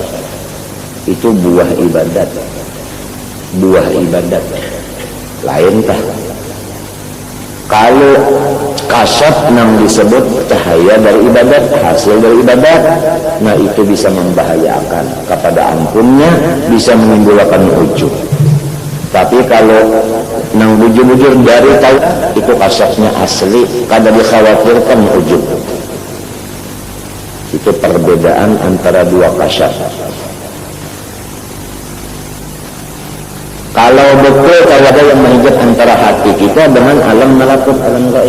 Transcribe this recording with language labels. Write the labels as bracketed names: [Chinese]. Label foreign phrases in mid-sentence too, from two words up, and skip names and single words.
[Banjar] Itu buah ibadat, lain tah. [Indonesian] Kalau kasyaf yang disebut cahaya dari ibadat, hasil dari ibadat, nah itu bisa membahayakan kepada ampunnya, bisa menimbulkan ujub. [Banjar] Tapi kalau nang bujur-bujur dari tahu itu kasyafnya asli, kada dikhawatirkan ujub. [Indonesian] Itu perbedaan antara dua kasyaf. Kalau betul kalau ada yang menghijab antara hati kita dengan alam malakut, alam gaib.